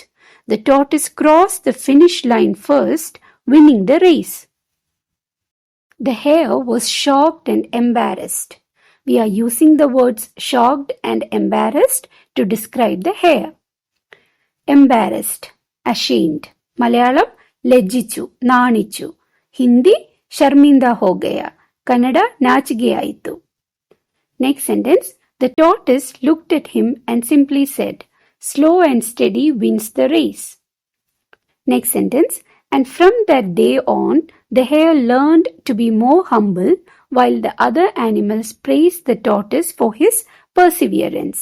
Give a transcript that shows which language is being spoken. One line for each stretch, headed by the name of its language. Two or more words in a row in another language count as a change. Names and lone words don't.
English: The tortoise crossed the finish line first, winning the race. The hare was shocked and embarrassed. We are using the words shocked and embarrassed to describe the hare. Embarrassed, ashamed. Malayalam
Malayalam: ലജ്ജിച്ചു, നാണിച്ചു.
Hindi: ഹിന്ദി शर्मिंदा हो गया.
Kannada: ಕನ್ನಡ ನಾಚಿಕೆ ಆಯಿತು.
English: Next sentence. The tortoise looked at him and simply said, slow and steady wins the race. Next sentence. And from that day on, the hare learned to be more humble while the other animals praised the tortoise for his perseverance.